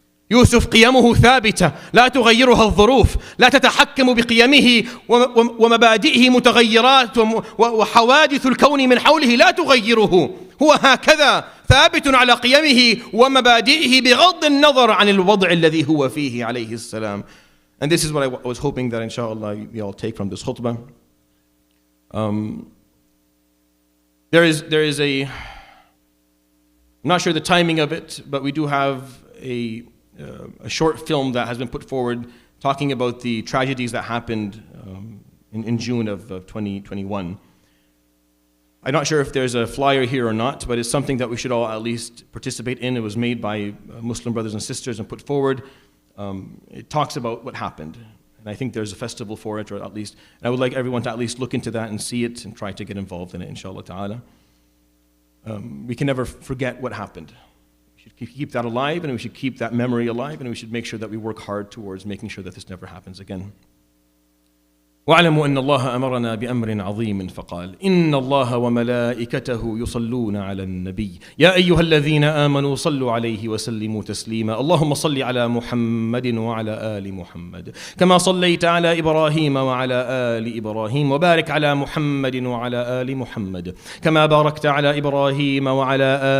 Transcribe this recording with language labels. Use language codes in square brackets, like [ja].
[ar] يوسف قيمه ثابتة لا تغيرها الظروف، لا تتحكم بقيمه ومبادئه متغيرات وحوادث الكون من حوله لا تغيره. هو هكذا ثابت على قيمه ومبادئه بغض النظر عن الوضع الذي هو فيه عليه السلام. [en] And this is what I was hoping that inshallah you all take from this khutbah. There is I'm not sure the timing of it, but we do have a short film that has been put forward talking about the tragedies that happened in June of 2021. I'm not sure if there's a flyer here or not, but it's something that we should all at least participate in. It was made by Muslim brothers and sisters and put forward. It talks about what happened, and I think there's a festival for it, or at least, and I would like everyone to at least look into that and see it and try to get involved in it, inshallah ta'ala. We can never forget what happened. We should keep that alive, and we should keep that memory alive, and we should make sure that we work hard towards making sure that this never happens again. [ar] واعلموا أن الله أمرنا بأمر عظيم فقال إن الله وملائكته يصلون على النبي يا أيها الذين آمنوا صلوا عليه وسلموا تسليما اللهم صل على محمد وعلى آل محمد كما صليت على إبراهيم وعلى آل إبراهيم وبارك على محمد وعلى آل محمد كما باركت على إبراهيم وعلى